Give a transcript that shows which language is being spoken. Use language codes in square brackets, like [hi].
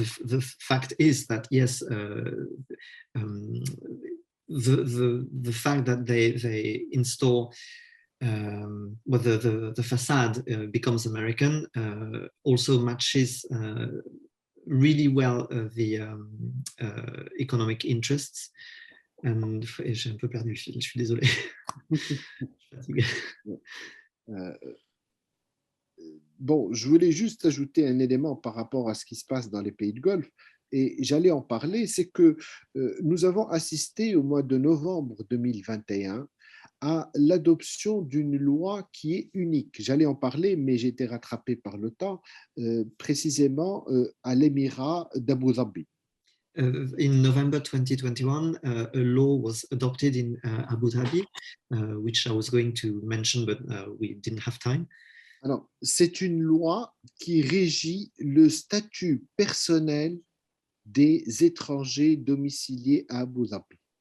[en] The fact is that yes, the fact that they install well, the facade becomes American also matches really well the economic interests. And [fr] j'ai un peu perdu le fil, je suis désolé. Bon, je voulais juste ajouter un élément par rapport à ce qui se passe dans les pays de Golfe, et j'allais en parler, c'est que nous avons assisté au mois de novembre 2021 à l'adoption d'une loi qui est unique. J'allais en parler, mais j'ai été rattrapé par le temps, précisément à l'Émirat d'Abu Dhabi. [en] In November 2021, a law was adopted in Abu Dhabi, which I was going to mention, but we didn't have time. [fr] Alors, c'est une loi qui régit le statut personnel des étrangers domiciliés à Abu Dhabi.